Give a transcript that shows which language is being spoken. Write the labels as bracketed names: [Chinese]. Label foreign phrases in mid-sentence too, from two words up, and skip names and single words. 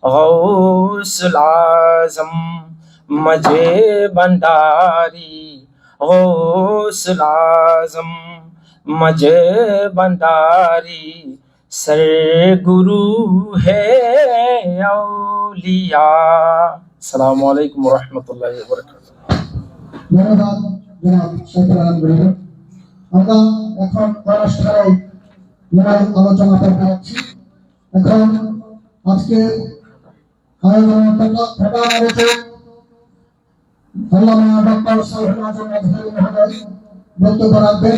[Urdu] غوث الاعظم مجھے بنداری غوث العظم مجھے بنداری سرگرو ہے اولیاء۔ [Arabic] السلام علیکم ورحمۃ اللہ وبرکاتہ۔ [Bangla] ধন্যবাদ জনাব শফিউল আলম গরিব। আমরা এখন পরস্পরের মূল আলোচনা করতে যাচ্ছি। এখন আজকে আয়োজন প্রধান আলোচক আল্লামা ডক্টর শফিউল আজম আজহারী মহোদয় বক্তব্য রাখবেন।